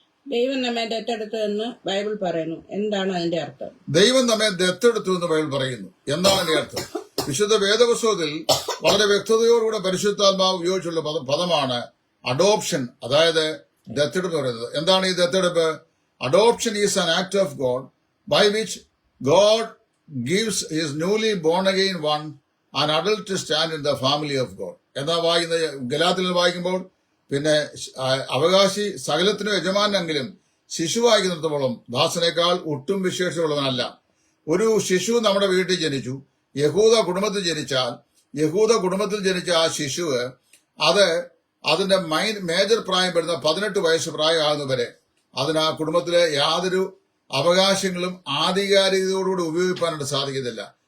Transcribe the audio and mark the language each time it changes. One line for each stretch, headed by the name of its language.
Malayalam: ദൈവം നമ്മെ ദത്തെടുത്തു എന്ന് ബൈബിൾ പറയുന്നു. എന്താണ് അതിന്റെ അർത്ഥം? ദൈവം നമ്മെ ദത്തെടുത്തു എന്ന് ബൈബിൾ പറയുന്നു. എന്താണ് അതിന്റെ അർത്ഥം? വിശുദ്ധ വേദപുസ്തകത്തിൽ വളരെ വ്യക്തതയോടുകൂടെ പരിശുദ്ധാത്മാവ് ഉപയോഗിച്ചുള്ള പദമാണ് അഡോപ്ഷൻ, അതായത് ദത്തെടുപ്പ് പറയുന്നത്. എന്താണ് ഈ ദത്തെടുപ്പ്?
English: Adoption is an act of God by which God gives his newly born again one an adult to stand in the family of God.
Malayalam: എന്നാ വായിക്കുന്നത് ഗലാത്യരിൽ വായിക്കുമ്പോൾ, പിന്നെ അവകാശി സകലത്തിനും യജമാനെങ്കിലും ശിശുവായി നിർത്തുമ്പോഴും ദാസനേക്കാൾ ഒട്ടും വിശേഷമുള്ളവനല്ല. ഒരു ശിശു നമ്മുടെ വീട്ടിൽ ജനിച്ചു, യഹൂദ കുടുംബത്തിൽ ജനിച്ചാൽ യഹൂദ കുടുംബത്തിൽ ജനിച്ച ആ ശിശുവ് അതിന്റെ മേജർ പ്രായം വരുന്ന 18 വയസ്സ് പ്രായമാകുന്നവരെ അതിന് ആ കുടുംബത്തിലെ യാതൊരു അവകാശങ്ങളും ആധികാരികതയോടുകൂടി ഉപയോഗിക്കാനായിട്ട് സാധിക്കത്തില്ല.